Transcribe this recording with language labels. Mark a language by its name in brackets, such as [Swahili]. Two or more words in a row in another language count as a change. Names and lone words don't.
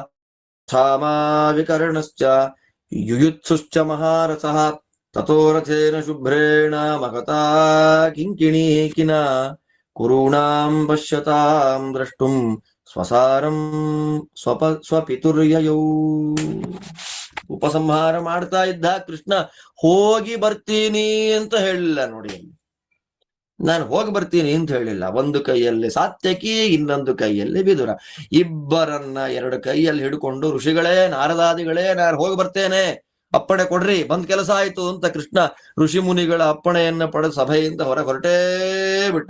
[Sanskrit] ಕ್ಷಾಮಾ ವಿಕರ್ಣಶ್ಚ ಯುಯುತ್ಸುಶ್ಚ ಮಹಾರಥಃ ತಥೋರಥೇನ ಶುಭ್ರೇಣ ಮಗತಾ ಕಿಂಕಿಣೀಕಿನ ಕುರುಣಾಂ ಪಶ್ಯತಾಂ ದ್ರಷ್ಟುಂ ಸ್ವಸಾರಂ ಸ್ವಪಿತುರ್ಯಯೌ. [Kannada] ಉಪಸಂಹಾರ ಮಾಡ್ತಾ ಇದ್ದ ಕೃಷ್ಣ ಹೋಗಿ ಬರ್ತೀನಿ ಅಂತ ಹೇಳಿಲ್ಲ ನೋಡಿ. ನಾನು ಹೋಗಿ ಬರ್ತೀನಿ ಅಂತ ಹೇಳಿಲ್ಲ. ಒಂದು ಕೈಯಲ್ಲಿ ಸಾತ್ಯಕಿ, ಇನ್ನೊಂದು ಕೈಯಲ್ಲಿ ವಿದುರ. ಇಬ್ಬರನ್ನ ಎರಡು ಕೈಯಲ್ಲಿ ಹಿಡ್ಕೊಂಡು, ಋಷಿಗಳೇ ನಾರದಾದಿಗಳೇ ನಾನು ಹೋಗಿ ಬರ್ತೇನೆ, ಅಪ್ಪಣೆ ಕೊಡ್ರಿ, ಬಂದ್ ಕೆಲಸ ಆಯ್ತು ಅಂತ ಕೃಷ್ಣ ಋಷಿ ಮುನಿಗಳ ಅಪ್ಪಣೆಯನ್ನ ಪಡೆದು ಸಭೆಯಿಂದ ಹೊರಗೆ ಹೊರಟೇ ಬಿಟ್ಟ.